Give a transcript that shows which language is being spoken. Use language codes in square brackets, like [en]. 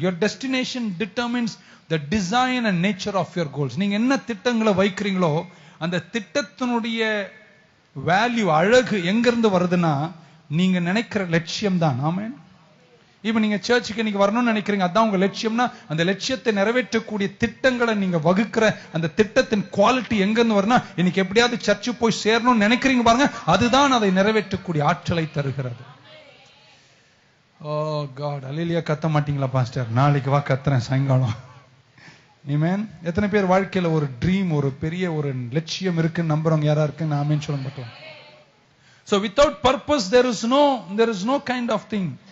[en] Your destination determines the design and nature of your goals. [ta] நீங்க என்ன திட்டங்களை வைக்கிறீங்களோ அந்த திட்டத்தினுடைய வேல்யூ அழகு எங்க இருந்து வருதுன்னா நீங்க நினைக்கிற லட்சியம் தான். ஆமென். இப்ப நீங்க சர்ச்சுக்கு இன்னைக்கு வரணும்னு நினைக்கிறீங்க, அதான் உங்க லட்சியம்னா அந்த லட்சியத்தை நிறைவேற்றக்கூடிய திட்டங்களை நீங்க வகுக்கிற அந்த திட்டத்தின் குவாலிட்டி எங்க இருந்து வரும்னா, இன்னைக்கு எப்படியாவது சர்ச்சு போய் சேரணும்னு நினைக்கிறீங்க பாருங்க, அதுதான் அதை நிறைவேற்றக்கூடிய ஆற்றலை தருகிறது. ஓ காட், அல்லேலூயா. கத்த மாட்டீங்களா பாஸ்டர்? நாளைக்கு வா, கத்துறேன் சாயங்காலம். ஆமென். எத்தனை பேர் வாழ்க்கையில ஒரு ட்ரீம், ஒரு பெரிய ஒரு லட்சியம் இருக்குன்னு நம்புறவங்க யாரா இருக்குன்னு ஆமென் சொல்ல மாட்டோம். [en] So without purpose there is no kind of thing.